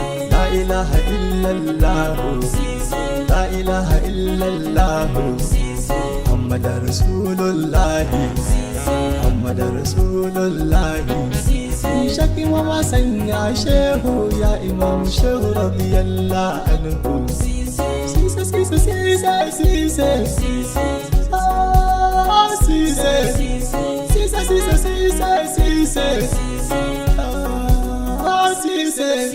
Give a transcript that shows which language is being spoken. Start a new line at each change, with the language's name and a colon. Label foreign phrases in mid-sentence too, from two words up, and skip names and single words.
Arabic: لا إله إلا الله، لا إله إلا الله، محمد رسول الله، محمد رسول الله.
Hausa: Shaki wa sanya shehu ya Imam Shehu
Arabic: رضي الله عنه.
Hausa: Sise, Sise, Sise, Sise. Ah, Sise. Sise, Sise, Sise, Sise. Ah, Sise.